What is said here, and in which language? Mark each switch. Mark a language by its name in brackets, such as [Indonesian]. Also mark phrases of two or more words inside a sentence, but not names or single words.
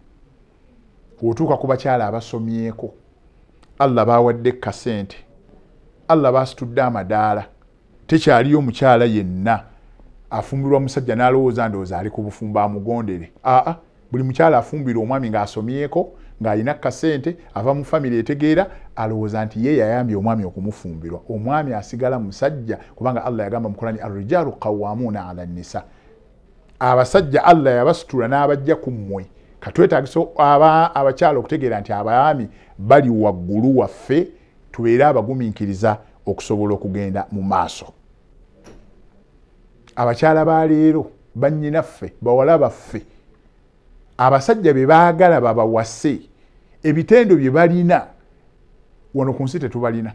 [Ganda] Otuuka ku bakyala abasomyeko Allah bawadde kasente Allah basitudde amadaala tekyaliyo omukyala yenna afumbirwa musajja n'alowooza ndowooza ali ku bufumbo amugondere buli mukyala afumbirwa omwami ng'asomyeko ng'alina kasente ava mu famire etegeera alowooza nti ye yayambye omwami okumufumbirwa omwami asigala musajja kubanga Allah yagamba mu Qur'ani [Arabic] الرجال قوامون على النساء [Ganda] abasajja Allah yabasitula n'abajja ku mmwe katwetaagisa abakyala okutegeera nti abaami bali waggulu waffe tubeere abagumiikiriza okusobola okugenda mu maaso. Abakyala ba leero bannyinaffe bawala baffe abasajja be baagala babawase ebitendo bye balina wano ku nsi tetubalina.